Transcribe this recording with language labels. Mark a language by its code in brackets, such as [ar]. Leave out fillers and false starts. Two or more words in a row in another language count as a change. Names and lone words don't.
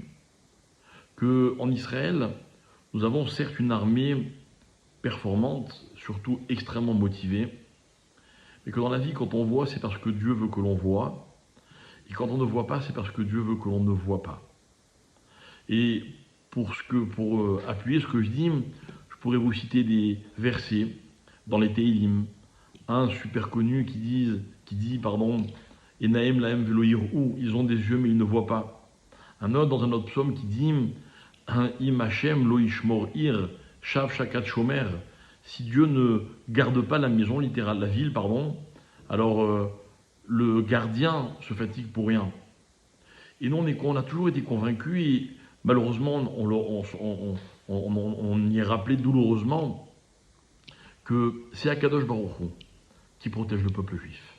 [fr] Qu'en Israël, nous avons certes une armée performante, surtout extrêmement motivée, mais que dans la vie, quand on voit, c'est parce que Dieu veut que l'on voit, et quand on ne voit pas, c'est parce que Dieu veut que l'on ne voit pas. Et pour appuyer ce que je dis, je pourrais vous citer des versets dans les Teilim, un super connu qui dit, [he] עיניים להם ולא יראו, [fr] ils ont des yeux mais ils ne voient pas. Un autre dans un autre psaume qui dit, [he] אם השם לא ישמור עיר, שוא שקד שומר, [fr] si Dieu ne garde pas la maison, littérale, la ville, alors le gardien se fatigue pour rien. Et nous, on a toujours été convaincus, et malheureusement, on y est rappelé douloureusement, que c'est [he] הקדוש ברוך הוא [fr] qui protège le peuple juif.